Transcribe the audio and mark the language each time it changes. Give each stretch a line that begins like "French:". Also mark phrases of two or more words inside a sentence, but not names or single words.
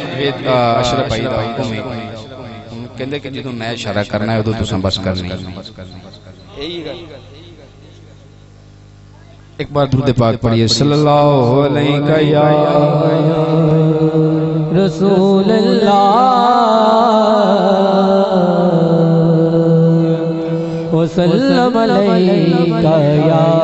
Punjabi: اشرف بھائی دا حکم ہے کہندے کہ جدوں میں اشارہ کرنا ہے اودوں تساں بس کرنی یہی گل.
Urdu: ایک بار درود پاک پڑھیے
Arabic: صلى الله عليه يا رسول الله وسلم عليك يا